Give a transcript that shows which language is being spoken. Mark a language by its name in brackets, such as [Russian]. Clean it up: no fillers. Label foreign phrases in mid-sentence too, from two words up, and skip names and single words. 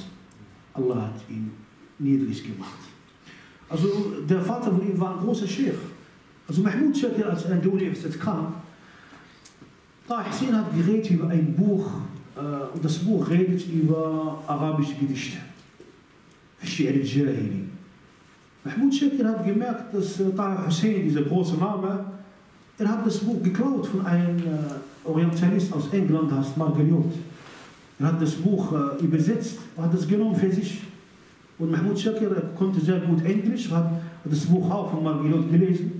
[German] Allah hat ihn niedrig gemacht. Also der Vater von ihm war ein großer Sheikh. Also Mahmoud Shakir, als er in die Universität kam, Hussein hat geredet über ein Buch, und das Buch redet über arabische Gedichte. [Arabic] الشعر الجاهلي. [German] Mahmoud Shakir hat gemerkt, dass Hussein, dieser große Name, er hat das Buch geklaut von einem Orientalist aus England, heißt Margariot. Er hat das Buch übersetzt, hat das genommen für sich. Und Mahmoud Shakir konnte sehr gut Englisch, hat das Buch auch von Margariot gelesen.